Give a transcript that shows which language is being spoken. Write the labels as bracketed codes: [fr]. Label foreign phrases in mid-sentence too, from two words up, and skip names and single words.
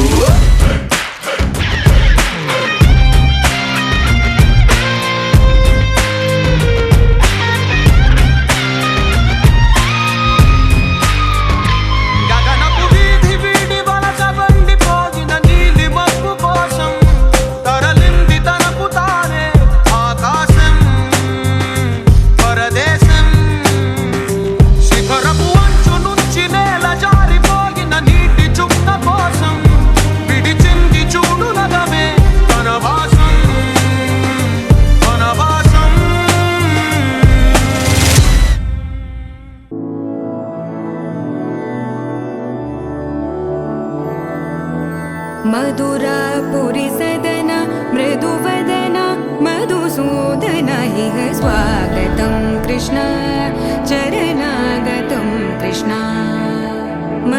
[te] గగనపు వీధి వీడి వలస వండిపోయిన నీలి మబ్బు కోసం తరలింది తనకు తానే ఆకాశం పరదేశం. శిఖరపు అంచు నుంచి నేల జారిపోయిన నీటి చుక్క కోసం విడిచింది చూడు నగమే తన వాసం వనవాసం. [sa] मधुरापुरी सदन मृदुवदन मधुसूदन इह स्वागतं कृष्ण चरणागतं कृष्ण.